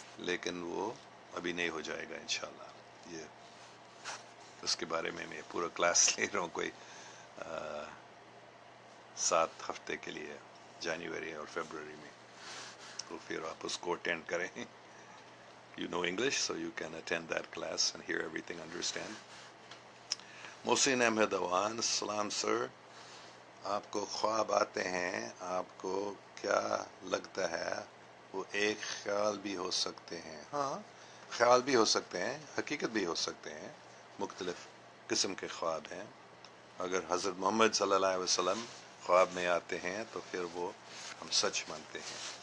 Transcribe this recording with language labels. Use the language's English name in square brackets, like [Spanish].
[Urdu] لیکن وہ ابھی نہیں ہو جائے گا انشاءاللہ. یہ اس کے بارے میں پورا کلاس لے رہا ہوں، کوئی 7 ہفتے کے لیے، جنوری اور فیبروری میں. تو پھر آپ اس کو اٹینڈ کریں. [English] You know English, so you can attend that class and hear everything, understand. [Urdu] محسن احمد اوان، السلام سر. آپ کو خواب آتے ہیں، آپ کو کیا لگتا ہے وہ ایک خیال بھی ہو سکتے ہیں؟ ہاں، خیال بھی ہو سکتے ہیں، حقیقت بھی ہو سکتے ہیں. مختلف قسم کے خواب ہیں. اگر حضرت محمد صلی اللہ علیہ وسلم خواب میں آتے ہیں تو پھر وہ ہم سچ مانتے ہیں.